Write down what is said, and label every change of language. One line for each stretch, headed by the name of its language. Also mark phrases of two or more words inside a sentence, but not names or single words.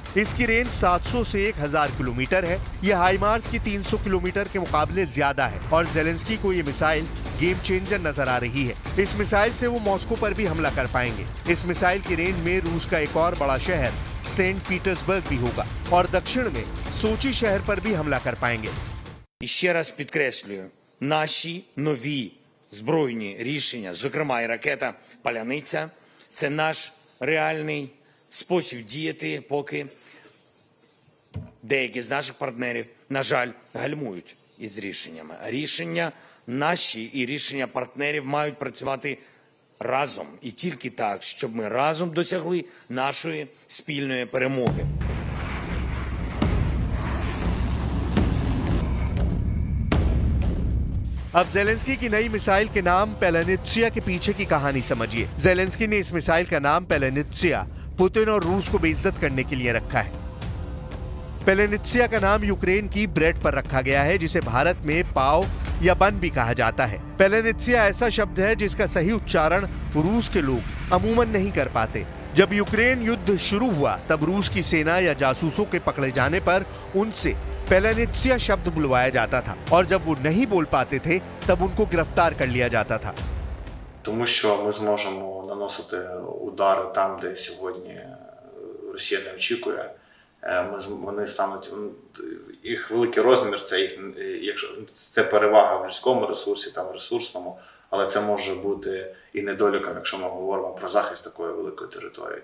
Hindi: इसकी रेंज 700 से 1000 किलोमीटर है। यह हाइमार्स की 300 किलोमीटर के मुकाबले ज्यादा है और जेलेंस्की को ये मिसाइल
English: game changer
Hindi: नजर आ रही है। इस मिसाइल से वो मॉस्को पर भी हमला कर पाएंगे। इस मिसाइल की रेंज में रूस का एक और बड़ा शहर सेंट पीटर्सबर्ग भी होगा और दक्षिण में सोची शहर पर भी हमला कर पाएंगे।
Ukrainian: І ще раз підкреслюю, наші нові збройні рішення, зокрема і ракета «Паляниця», це наш реальний спосіб діяти, поки деякі з наших партнерів, на жаль, гальмують із рішеннями. А рішення наші і рішення партнерів мають працювати разом. І тільки так, щоб ми разом досягли нашої спільної перемоги.
Hindi: अब जेलेंस्की की नई मिसाइल के नाम पेलानित्सिया के पीछे की कहानी समझिए। जेलेंस्की ने इस मिसाइल का नाम पेलानित्सिया पुतिन और रूस को बेइज्जत करने के लिए रखा है। पेलानित्सिया का नाम यूक्रेन की ब्रेड पर रखा गया है, जिसे भारत में पाव या बन भी कहा जाता है। पेलानित्सिया ऐसा शब्द है जिसका सही उच्चारण रूस के लोग अमूमन नहीं कर पाते। जब यूक्रेन युद्ध शुरू हुआ तब रूस की सेना या जासूसों के पकड़े जाने पर उनसे पेलानित्सिया शब्द बुलवाया जाता था और जब वो नहीं बोल पाते थे तब उनको गिरफ्तार कर लिया जाता था।
Ukrainian: Тому що ми зможемо наносити удари там, де сьогодні Росія не очікує. Вони стануть, їх великий розмір, це їх, якщо це перевага в людському ресурсі, там в ресурсному, але це може бути і недоліком, якщо ми говоримо про захист такої великої території.